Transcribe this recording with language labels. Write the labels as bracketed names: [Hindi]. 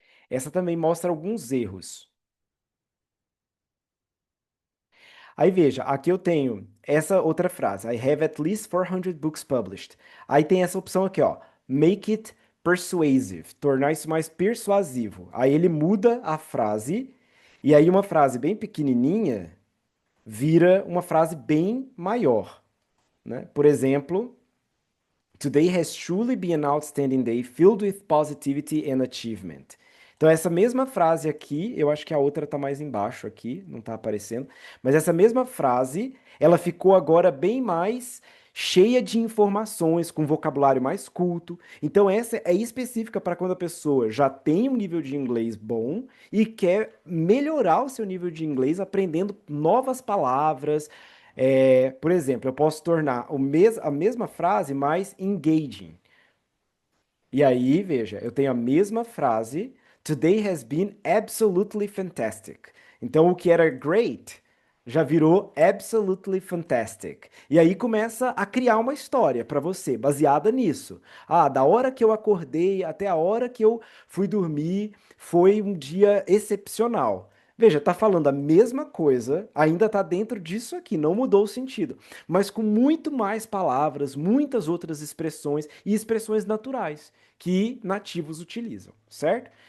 [Portuguese] Essa também mostra alguns erros. Aí veja, aqui eu tenho essa outra frase. [English] I have at least 400 books published. [Portuguese] Aí tem essa opção aqui, ó. [English] Make it persuasive. [Portuguese] Tornar isso mais persuasivo. Aí ele muda a frase. E aí uma frase bem pequenininha vira uma frase bem maior, né? Por exemplo, [English] Today has truly been an outstanding day filled with positivity and achievement. [Portuguese] Então, essa mesma frase aqui, eu acho que a outra tá mais embaixo aqui, não tá aparecendo, mas essa mesma frase, ela ficou agora bem mais cheia de informações, com vocabulário mais culto. Então, essa é específica para quando a pessoa já tem um nível de inglês bom e quer melhorar o seu nível de inglês aprendendo novas palavras, por exemplo, eu posso tornar a mesma frase mais engaging. E aí, veja, eu tenho a mesma frase. [English] Today has been absolutely fantastic. [Portuguese] Então, o que era great já virou [English] absolutely fantastic. [Portuguese] E aí começa a criar uma história para você, baseada nisso. Ah, da hora que eu acordei até a hora que eu fui dormir, foi um dia excepcional. Veja, tá falando a mesma coisa, ainda tá dentro disso aqui, não mudou o sentido, mas com muito mais palavras, muitas outras expressões e expressões naturais que nativos utilizam, certo?